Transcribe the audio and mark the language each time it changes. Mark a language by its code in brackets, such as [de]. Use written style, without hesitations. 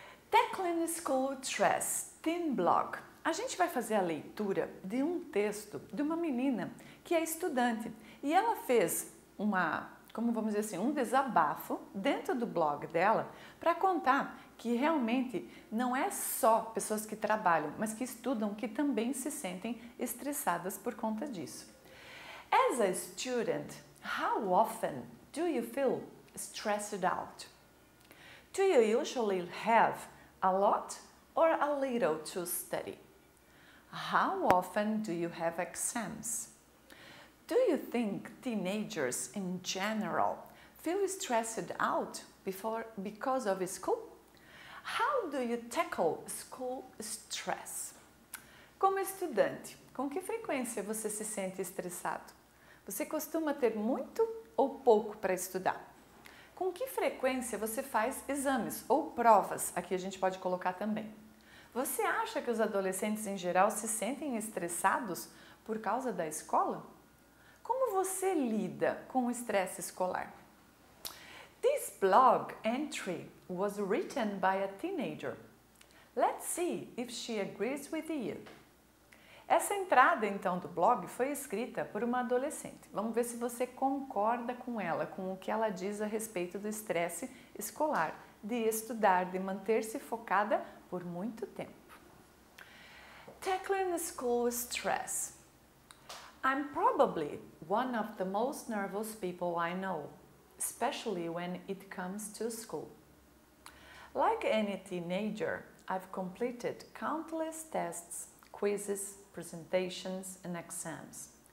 [en] Tackling School Stress, Teen Blog. [pt] A gente vai fazer a leitura de um texto de uma menina que é estudante e ela fez um desabafo dentro do blog dela para contar que realmente não é só pessoas que trabalham, mas que estudam que também se sentem estressadas por conta disso. [en] As a student, how often do you feel stressed out? Do you usually have a lot or a little to study? How often do you have exams? Do you think teenagers in general feel stressed out because of school? How do you tackle school stress? [pt] Como estudante, com que frequência você se sente estressado? Você costuma ter muito ou pouco para estudar? Com que frequência você faz exames ou provas? Aqui a gente pode colocar também. Você acha que os adolescentes em geral se sentem estressados por causa da escola? Como você lida com o estresse escolar? [en] This blog entry was written by a teenager. Let's see if she agrees with you. [pt] Essa entrada, então, do blog foi escrita por uma adolescente. Vamos ver se você concorda com ela, com o que ela diz a respeito do estresse escolar, de estudar, de manter-se focada por muito tempo. [en] Tackling school stress. I'm probably one of the most nervous people I know, especially when it comes to school. Like any teenager, I've completed countless tests, quizzes, presentations, and exams.